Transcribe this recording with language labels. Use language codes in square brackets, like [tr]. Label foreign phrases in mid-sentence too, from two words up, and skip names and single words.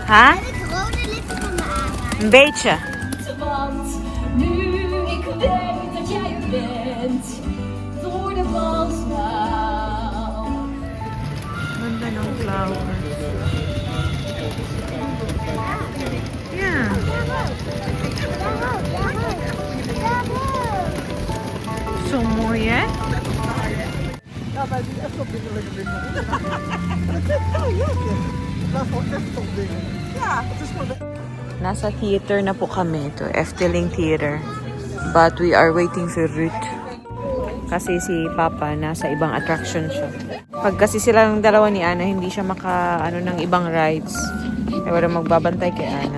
[nl] Ha? De rode lippen van de Ara. Een beetje. Want nu ik weet dat jij er bent, door de wals nou. [tl] Ganda ng flowers. Yeah. [nl] Zo mooi, hè? [tl] Nasa theater na po kami. Ito, Efteling Theater. [en] But we are waiting for Ruth. [tl] Kasi si Papa nasa ibang attraction siya. Pag kasi silang dalawa ni Ana, hindi siya ano ng ibang rides. Kaya wala magbabantay kay Ana.